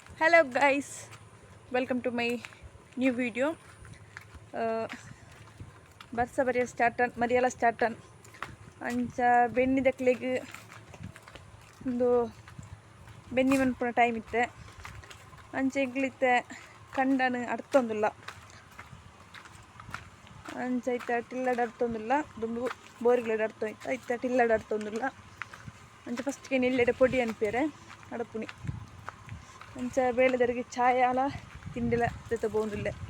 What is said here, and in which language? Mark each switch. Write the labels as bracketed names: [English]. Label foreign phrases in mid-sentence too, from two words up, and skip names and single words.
[English] Hello guys, welcome to my new video. [Tulu] Barsa bariya startan Mariala startan ancha benni dakleg ಒಂದು ಬೆನ್ನಿ ಮನ್ಪುನ ಟೈಮ್ ಇತ್ತೆ ಅಂಚೆ ಎಂಕ್ಲಿತ್ತೆ ಕಂಡನ ಅರ್ಥೊಂದುಲ್ಲ ಅಂಚ ಐತ ಟಿಲ್ಲಡ್ ಅರ್ಥೊಂದುಲ್ಲ ದುಂಬು ಬೋರ್ಗ್ಲೆಡ್ ಅರ್ಥೋಯ್ತ ಐತ ಟಿಲ್ಲಡ್ ಅರ್ಥೊಂದುಲ್ಲ ಅಂಚ ಫಸ್ಟ್ಗೆ ನಿಲ್ಲೆಡೆ ಪೊಡಿ ಅನ್ಪೇರೆ ಅಡಪುನಿ ಅಂಚ ಬೇಳೆದರಿಗೆ ಚಾಯ್ ಆಲ ತಿಂಡಿಲ ಜೊತೆ ಬೋಂದುಲ್ಲೆ